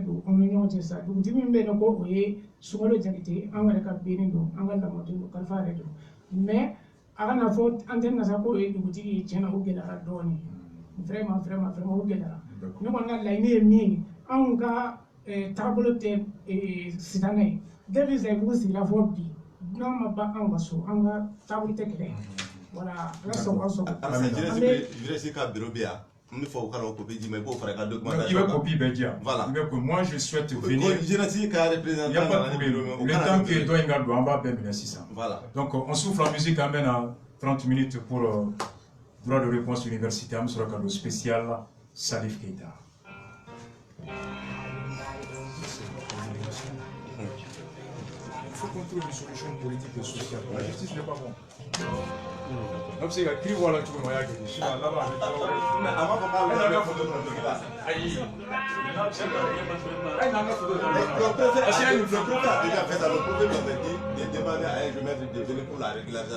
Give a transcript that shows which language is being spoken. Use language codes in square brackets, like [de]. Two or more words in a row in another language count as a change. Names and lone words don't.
[bm] don anw ni ɲɔgɔn cɛ sisan dugutigi min bɛ yen nɔ ko o ye Sunkalo Jakite an yɛrɛ ka benni don an ka lamɔden don kalifa yɛrɛ don mais a kana fɔ an tɛ nasa k'o ye dugutigi ye tiɲɛ na o gɛlɛyara dɔɔni vraiment o gɛlɛyara ne kɔni ka laɲini ye min ye anw ka taabolo tɛ sitanɛ ye depuis Zayibugu sigira fɔ bi n'an ma ban anw ka so an ka taabolo tɛ kɛlɛ voilà ala sɔn ka sɔn jeunesse ka bureau bɛ yan n bɛ fɔ u kana o copie di ma i b'o fara i ka documentation [fr] il va [bm] copie bɛ di yan [fr] voilà moi je souhaite venir [bm] jeunesse ka représentant [fr] le temps que [bm] dɔ in ka don an b'a bɛɛ minɛ sisan [fr] voilà donc on souffle en musique [bm] an bɛ na [fr] 30 minutes pour droit de réponse université [bm] an bɛ sɔrɔ ka don [fr] spécial Salif Keita. Il faut qu'on trouve une solution politique et sociale. La justice n'est pas bon. Donc c'est écrit voilà tout le monde qui dit là-bas. Mais avant qu'on parle de la photo de le préfet a déjà fait ça, le préfet m'avait dit de demander à elle de mettre des données pour la régularisation.